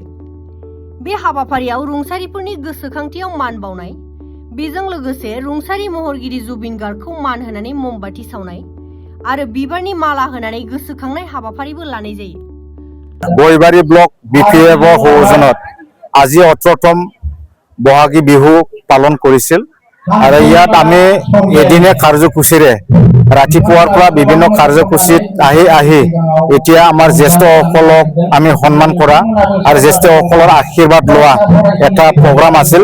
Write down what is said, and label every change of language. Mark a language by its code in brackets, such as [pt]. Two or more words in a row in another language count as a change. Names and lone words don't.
[brx] बे हाबाफारियाव रुंसारिफोरनि गोसोखांथियाव मान बावनाय, बेजों लोगोसे रुंसारि महरगिरि जुबिन गार्गखौ मान होनानै ममबाति सावनाय आरो बिबारनि माला होनानै गोसोखांनाय हाबाफारिबो लानाय जायो। [as] गयबारि ब्लक बिपिएफ सौजन्यत আজি 18তম বহাগী বিহু পালন কৰিছিল আৰু ইয়াত আমি এদিনে কাৰ্যসূচীৰে ৰাতিপুৱাৰ পৰা বিভিন্ন কাৰ্যসূচীত আহি এতিয়া আমাৰ জ্যেষ্ঠসকলক আমি সন্মান কৰা আৰু জ্যেষ্ঠসকলৰ আশীৰ্বাদ লোৱা এটা প্ৰগ্ৰাম আছিল।